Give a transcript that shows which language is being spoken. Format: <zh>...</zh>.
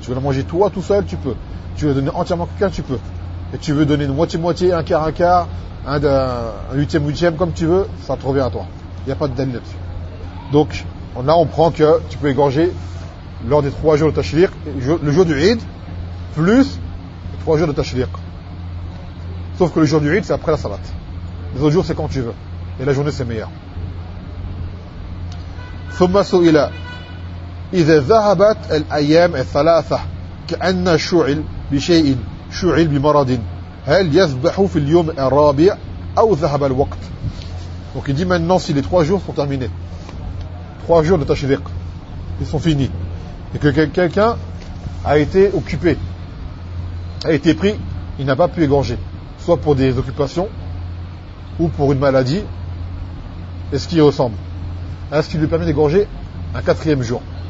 <fr>Tu veux la manger toi tout seul, tu peux. Tu veux donner entièrement quelqu'un, tu peux. Et tu veux donner moitié-moitié, un quart, un huitième-huitième, comme tu veux, ça te revient à toi. Il n'y a pas de dalil là-dessus. Donc, là, on prend que tu peux égorger lors des 3 jours de tashriq, le jour du Eid, plus 3 jours de tashriq. Sauf que le jour du Eid, c'est après la salat. Les autres jours, c'est quand tu veux. Et la journée, c'est meilleur.</fr> <ar>ثُمَّ سُئِلَ إِذَا ذَهَبَتْ الْأَيَّامِ الثَّلَاثَ كَأَنَّ شُعِلْ بِشَيْءٍ شُعِلْ بِمَرَضٍ هَلْ يَذْبَحُ فِي الْيَوْمِ الرَّابِعِ أَوْ ذَهَبَ الْوَقْتِ.</ar> <fr>Donc il dit maintenant si les 3 jours sont terminés, trois jours de tachriq, ils sont finis. Et que quelqu'un a été occupé, a été pris, il n'a pas pu égorger, soit pour des occupations ou pour une maladie, est-ce qu'il ressemble? Est-ce qu'il lui permet d'égorger un quatrième jour?</fr>